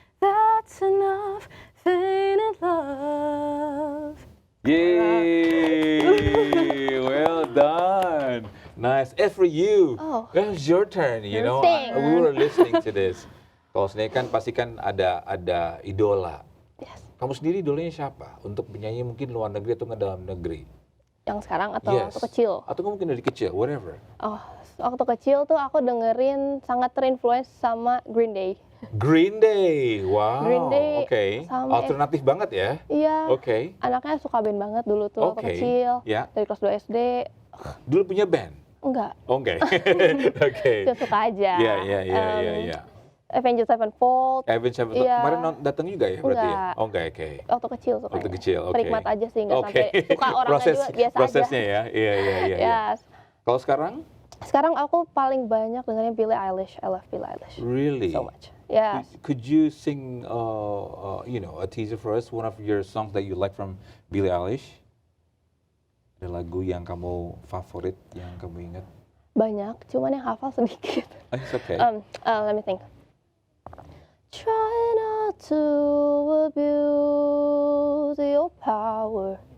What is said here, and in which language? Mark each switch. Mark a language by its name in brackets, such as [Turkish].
[English] That's enough, fainted love. Yay! Well done. Nice. As for you, it's your turn. You know, we were listening to this. [Indonesian] Kalau sendiri kan pasti kan ada idola. [English] Yes. [Indonesian] Kamu sendiri idolanya siapa? Untuk penyanyi mungkin luar negeri atau nggak dalam negeri? Yang sekarang atau waktu kecil? Atau mungkin dari kecil, [English] whatever. [Indonesian] Oh, waktu kecil tuh aku dengerin sangat terinfluence sama Green Day. Green Day, wow. Green Day Oke. sama Alternatif banget ya. Iya. Oke. Anaknya suka band banget dulu tuh waktu kecil. Ya. Dari kelas 2 SD. Dulu punya band? Enggak. Oke. Oke. Suka aja. Iya. Avenged Sevenfold. Avenged Sevenfold. Iya. Kemarin datang juga ya berarti ya? Enggak. Oke. Waktu kecil sukanya. Waktu kecil, oke. Penikmat aja sih, nggak Oke. sampai suka orangnya juga biasa Prosesnya aja. ya? Iya. [English] Yes. [Indonesian] Kalau sekarang? Sekarang aku paling banyak dengerin Billie Eilish. [English] I love Billie Eilish. Really? So much. Yes. Could you sing, a teaser for us? One of your songs that you like from Billie Eilish? [Indonesian] Ada lagu yang kamu favorit, yang kamu ingat? Banyak, cuman yang hafal sedikit. [English] It's okay. Let me think. Try not to abuse your power.